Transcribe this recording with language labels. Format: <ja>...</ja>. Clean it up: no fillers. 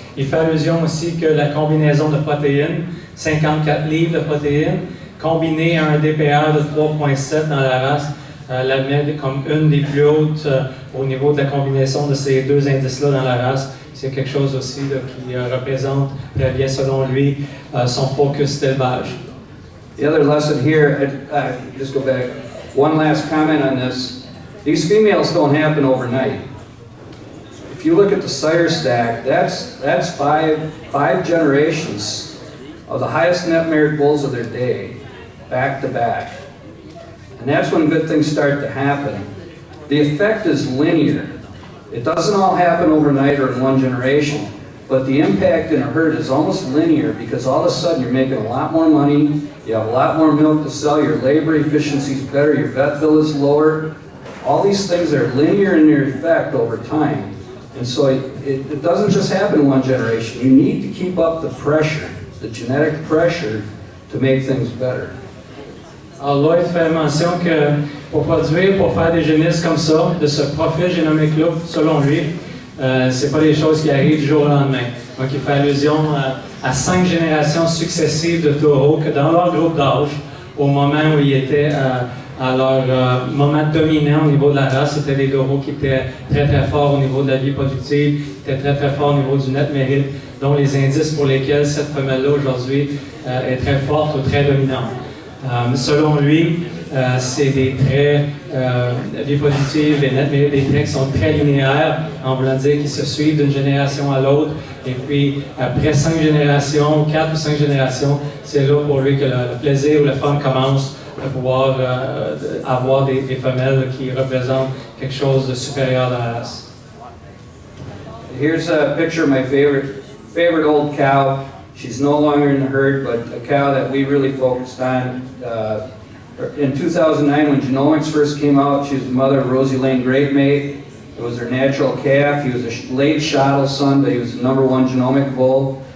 <fr>Il fait allusion aussi que la combinaison de protéines, 54 livres de protéines, combiné à un DPR de 3.7 dans la race, la met comme une des plus hautes au niveau de la combinaison de ces deux indices-là dans la race. C'est quelque chose aussi là, qui représente très bien, selon lui, son focus d'élevage.</fr> <en>The other lesson here, just go back, one last comment on this. These females don't happen overnight. If you look at the sire stack, that's five generations of the highest net merit bulls of their day, back to back. And that's when good things start to happen. The effect is linear. It doesn't all happen overnight or in one generation, but the impact in a herd is almost linear because all of a sudden you're making a lot more money, you have a lot more milk to sell, your labor efficiency is better, your vet bill is lower. All these things are linear in their effect over time. And so it doesn't just happen in one generation. You need to keep up the pressure, the genetic pressure, to make things better.</en> <fr>Alors Lloyd fait mention que pour faire des génisses comme ça, de ce profil génomique-là, selon lui, c'est pas des choses qui arrivent du jour au lendemain. Donc il fait allusion à 5 générations successives de taureaux que dans leur groupe d'âge, au moment où ils étaient à leur moment dominant au niveau de la race, c'était des taureaux qui étaient très très forts au niveau de la vie productive, qui étaient très très forts au niveau du net mérite, dont les indices pour lesquels cette femelle-là aujourd'hui est très forte ou très dominante. Selon lui, c'est des traits vie productive et net mérite, des traits qui sont très linéaires, en voulant dire qu'ils se suivent d'une génération à l'autre. Et puis, après 5 générations, 4 ou 5 générations, c'est là pour lui que le plaisir ou le fun commence de pouvoir avoir des femelles qui représentent quelque chose de supérieur à la race.</fr> <en>Here's a picture of my favorite old cow. She's no longer in the herd, but a cow that we really focused on. In 2009, when Genomics first came out, she was the mother of Rosy Lane Great Mate. It was her natural calf. He was a late shottle son, but he was the #1 genomic bull.</en>